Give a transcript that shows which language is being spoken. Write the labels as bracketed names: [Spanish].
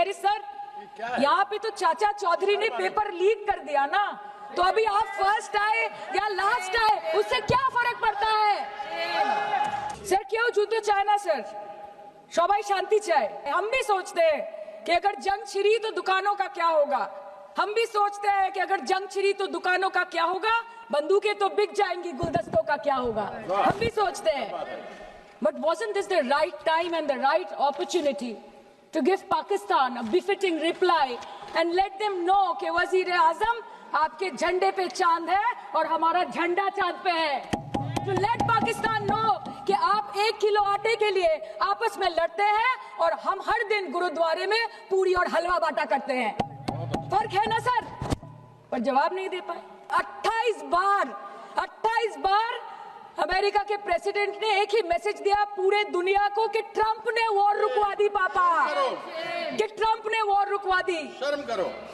[Hindi] अरे सर, यहाँ पे तो चाचा चौधरी ने पेपर लीक कर दिया ना, तो अभी आप फर्स्ट आए या लास्ट आए उससे क्या फर्क पड़ता है? [Bangla] सर क्यों जुद्ध चाहे ना सर, सबाई शांति चाहे। [Hindi] हम भी सोचते हैं कि अगर जंग छिड़ी तो दुकानों का क्या होगा। हम भी सोचते हैं कि अगर जंग छिड़ी तो दुकानों का क्या होगा, बंदूकें तो बिक जाएंगी, गुलदस्तों का क्या होगा। हम भी सोचते हैं। [English] but wasn't this the right time and the right opportunity to give Pakistan a befitting reply and let them know [Hindi] कि वज़ीर-ए-आज़म आपके झंडे पे चांद है और हमारा झंडा चांद पे [English] है। To let Pakistan know [Hindi] कि आप 1 किलो आटे के लिए आपस में लड़ते हैं और हम हर दिन गुरुद्वारे में पूरी और हलवा बांटा करते हैं। फर्क है ना सर? पर जवाब नहीं दे पाए। 28 बार अमेरिका के प्रेसिडेंट ने एक ही मैसेज दिया पूरे दुनिया को कि ट्रंप ने वॉर रुकवा दी पापा, कि ट्रंप ने वॉर रुकवा दी। शर्म करो।